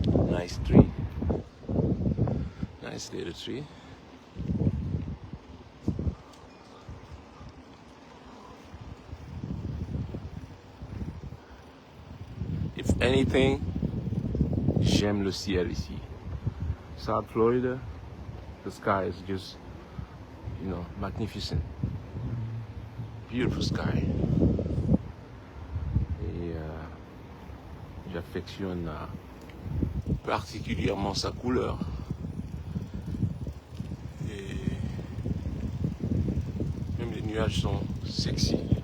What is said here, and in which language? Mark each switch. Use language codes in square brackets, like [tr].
[en] Nice tree. Nice little tree. If anything, [fr] j'aime le ciel ici. [en] South Florida, the sky is just, you know, magnificent. Beautiful sky. [fr] Et j'affectionne particulièrement sa couleur. Et même les nuages sont sexy.